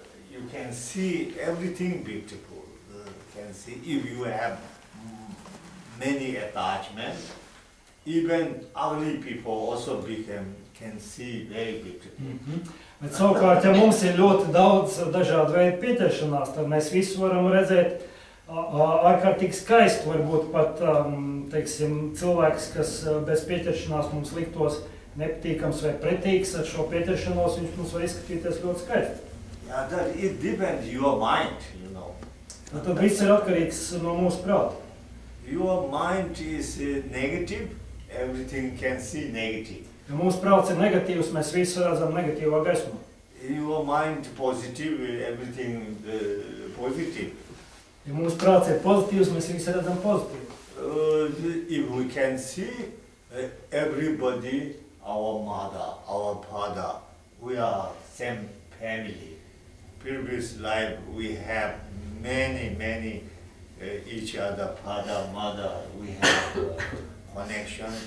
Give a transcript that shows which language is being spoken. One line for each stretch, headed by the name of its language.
English: You can see everything beautiful. Can see if you have many attachments, even ugly people also can see very beautiful.
Latvian: Bet savukārt, ja mums ir ļoti daudz dažādu veidu pieķeršanās, tad mēs visu varam redzēt ārkārtīgi skaisti. Varbūt pat, cilvēks, kas bez pieķeršanās mums liktos nepatīkams vai pretīgs, ar šo pieķeršanos viņš mums var izskatīties ļoti skaisti.
English: Yeah, that it depends your mind,
Latvian: Tad viss ir atkarīgs no mūsu prāta.
English: Your mind is negative, everything can see negative.
Latvian: Ja mūsu prāts ir negatīvs, mēs visu redzam negatīvā gaismā.
English: Your mind positive, everything positive.
Latvian: Ja mūsu prāts ir pozitīvs, mēs visu redzam pozitīvi.
English: If we can see everybody, our mother, our father, we are same family. Previous life we have many each other, father, mother, we have connection.